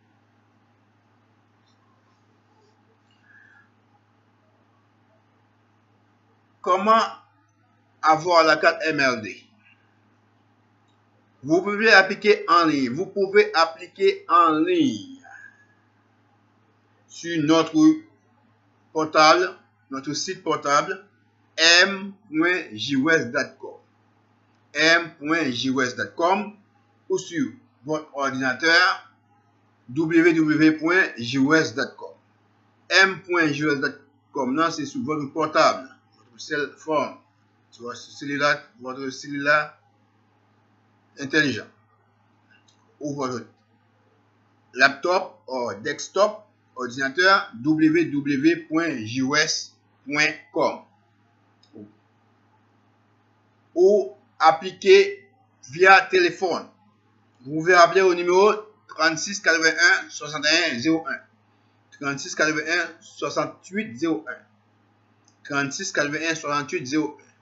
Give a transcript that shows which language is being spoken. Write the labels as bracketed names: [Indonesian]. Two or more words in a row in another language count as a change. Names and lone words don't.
[French] Comment avoir la carte MLD? Vous pouvez appliquer en ligne. Vous pouvez appliquer en ligne sur notre portable, notre site portable m.jos.com m.jos.com ou sur votre ordinateur www.jos.com m.jos.com. C'est sur votre portable, votre [English] cell phone, [French] sur votre cellulaire intelligent ou votre laptop ou desktop ordinateur www.jos.com ou appliquer via téléphone vous pouvez appeler au numéro 36 81 61 01, 36 81 68 01, 36 81 68 01.